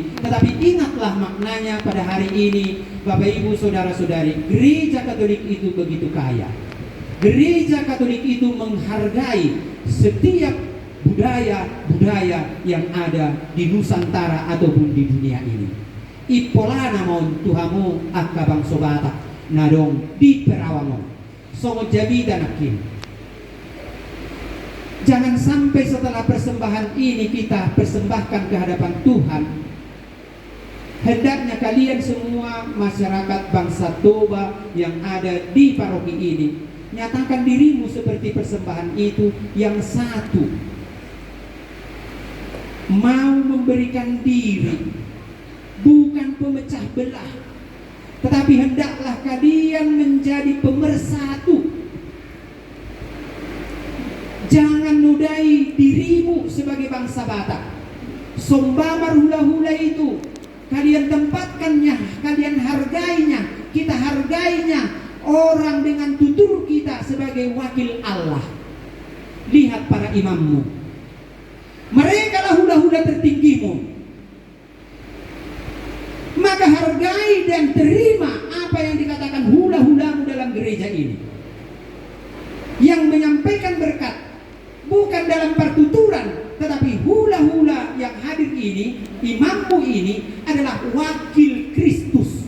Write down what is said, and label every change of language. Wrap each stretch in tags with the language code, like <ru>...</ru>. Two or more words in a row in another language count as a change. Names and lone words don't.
<id>Tetapi ingatlah maknanya pada hari ini, Bapak Ibu Saudara-saudari, gereja Katolik itu begitu kaya. Gereja Katolik itu menghargai setiap budaya-budaya yang ada di Nusantara ataupun di dunia ini.</id> <bbc>Ipolana mon tuhamu akka bangsa Batak nadong di Perawangong. Songo jabida nakin.</bbc> <id>Jangan sampai setelah persembahan ini kita persembahkan ke hadapan Tuhan. Hendaknya kalian semua masyarakat bangsa Toba yang ada di paroki ini nyatakan dirimu seperti persembahan itu yang satu. Mau memberikan diri, bukan pemecah belah, tetapi hendaklah kalian menjadi pemersatu. Jangan nodai dirimu sebagai bangsa Batak.</id> <bbc>Sombamar hula-hula</bbc> <id>itu kalian tempatkannya, kalian hargainya, kita hargainya. Orang dengan tutur kita sebagai wakil Allah. Lihat para imammu, mereka lah hula-hula tertinggimu. Maka hargai dan terima apa yang dikatakan hula-hulamu dalam gereja ini. Yang menyampaikan berkat bukan dalam pertuturan, tetapi hula-hula yang hadir ini, imammu ini adalah wakil Kristus.</id>